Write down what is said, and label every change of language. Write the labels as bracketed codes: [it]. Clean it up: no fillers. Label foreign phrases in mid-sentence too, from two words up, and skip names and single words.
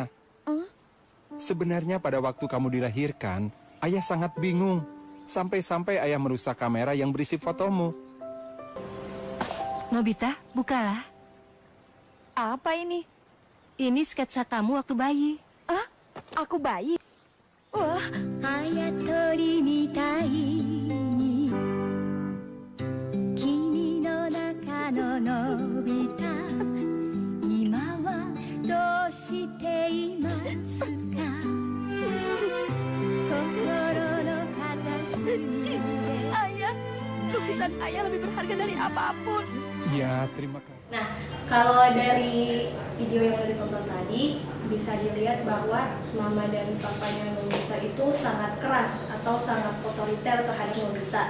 [id] Sebenarnya pada waktu kamu dilahirkan, ayah sangat bingung. Sampai-sampai ayah merusak kamera yang berisi fotomu. Nobita, bukalah. Apa ini? Ini sketsa kamu waktu bayi. Aku bayi. Wah, [ja] あやとりみたいに君の中ののび太今はどうしていますか心の片隅で [id] ayah. Lukisan ayah lebih berharga dari apapun. Ya, terima kasih. Nah, kalau dari video yang udah ditonton tadi, bisa dilihat bahwa mama dan papanya Nobita itu sangat keras atau sangat otoriter terhadap Nobita.